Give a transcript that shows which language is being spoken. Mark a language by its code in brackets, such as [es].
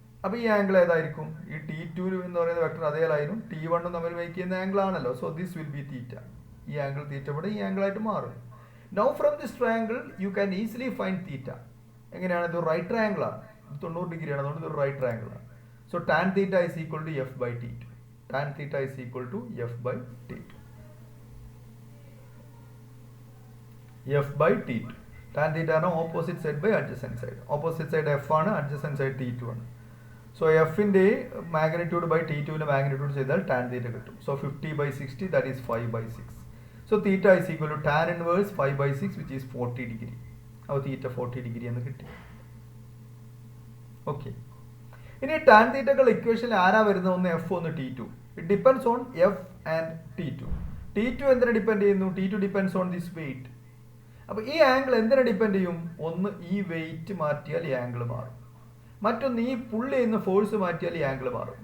[ml] അപ്പോൾ ഈ ആംഗിൾ ഏതായിരിക്കും? ഈ T2 എന്ന് പറയുന്ന വെക്ടർ അതേ ലൈനും T1 തമ്മിൽ മേക്ക് ചെയ്യുന്ന ആംഗിൾ ആണല്ലോ. [en] So this will be theta. [ml] ഈ ആംഗിൾ തീറ്റ ഇവിടെ ഈ ആംഗിൾ ആയിട്ട് മാറും. [en] Now from this triangle you can easily find theta. [ml] എങ്ങനെയാണ്? ഇത് റൈറ്റ് ട്രയാങ്കിൾ ആണ്, 90 ഡിഗ്രിയാണ്, അതുകൊണ്ട് ഇത് റൈറ്റ് ട്രയാങ്കിൾ ആണ്. [en] So tan theta is equal to f by t2. Tan theta is equal to f by t2. f by t2. [ml] Tan theta ആണ് opposite side by adjacent side. Opposite side f ആണ്, adjacent side t2 ആണ്. So എഫിൻ്റെ magnitude by T2ന്റെ magnitude ചെയ്താൽ tan theta കിട്ടും. [en] So 50 by 60 that is 5 by 6. So theta is equal to tan inverse 5 by 6 which is 40 degree. [ml] അപ്പോൾ theta 40 degree എന്ന് കിട്ടി. Okay, ഇനി tan തീറ്റകൾ ഇക്വേഷനിൽ ആരാ വരുന്നത്? ഒന്ന് എഫ്, ഒന്ന് T2. [en] It depends on F and T2. [ml] T2 എന്തിനെ ഡിപ്പെൻഡ് ചെയ്യുന്നു? [en] T2 depends on this weight. [ml] അപ്പോൾ ഈ ആംഗിൾ എന്തിനെ ഡിപ്പെൻഡ് ചെയ്യും? ഒന്ന് ഈ വെയിറ്റ് മാറ്റിയാൽ ഈ ആംഗിൾ മാറും, മറ്റൊന്ന് ഈ പുള്ളി ചെയ്യുന്ന ഫോഴ്സ് മാറ്റിയാൽ ഈ ആംഗിൾ മാറും.